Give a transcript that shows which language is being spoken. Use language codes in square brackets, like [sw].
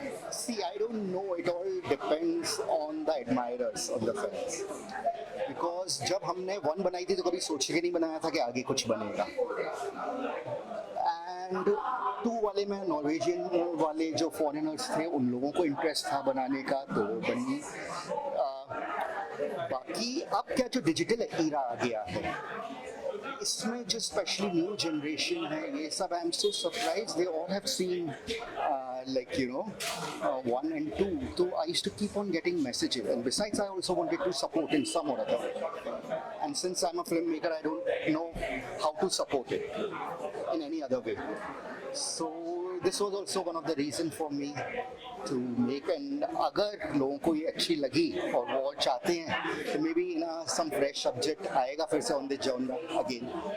[en] See, I don't know, it all depends on the admirers of the films. [hi] Because जब हमने 1 बनाई थी तो कभी सोच के नहीं बनाया था कि आगे कुछ बनेगा। एंड 2 वाले में नॉर्वेजियन वाले जो फॉरेनर्स थे उन लोगों को इंटरेस्ट था बनाने का, तो वो बनी। बाकी अब क्या जो डिजिटल एरा आ गया है, इसमें जो स्पेशली न्यू जनरेशन है, ये सब [en] I am so surprise they all have seen like 1 and 2. So I used to keep on getting messages, and besides I also wanted to support in some or other way. And since I'm a filmmaker, I don't know how to support it in any other way. So this was also one of the reason for me to make, and [hi] अगर लोगों को ये अच्छी लगी और वो और चाहते हैं तो [en] maybe some fresh subject [hi] आएगा फिर से [en] on the genre again.